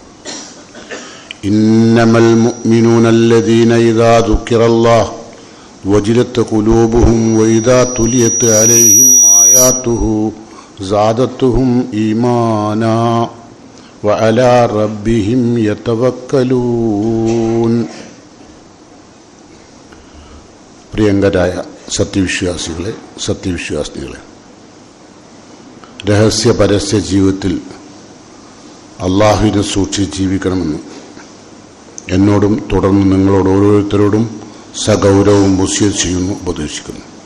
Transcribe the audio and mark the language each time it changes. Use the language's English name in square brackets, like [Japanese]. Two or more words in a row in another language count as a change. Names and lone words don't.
[Arabic] إنما المؤمنون الذين إذا ذكر الله وجلت قلوبهم وإذا تليت عليهم آياته زادتهم إيمانا وعلى ربهم يتوكلون. [Malayalam] പ്രിയങ്കരായ സത്യവിശ്വാസികളെ, രഹസ്യ പരസ്യ ജീവിതത്തിൽ അള്ളാഹുവിനെ സൂക്ഷിച്ച് ജീവിക്കണമെന്ന് എന്നോടും തുടർന്ന് നിങ്ങളോട് ഓരോരുത്തരോടും സഗൗരവം വസിയത്ത് ചെയ്യുന്നു, ഉപദേശിക്കുന്നു.